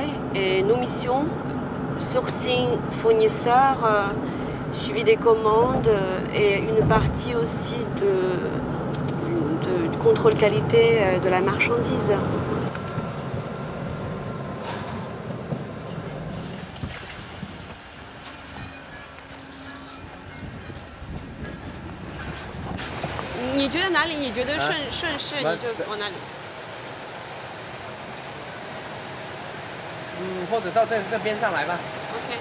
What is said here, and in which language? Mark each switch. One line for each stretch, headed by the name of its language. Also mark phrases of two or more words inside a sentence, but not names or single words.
French: Et nos missions, sourcing fournisseurs, suivi des commandes et une partie aussi de contrôle qualité de la marchandise.
Chinese: Tu 觉得哪里你觉得顺势你就往哪里。或者到这边上来吧。 OK。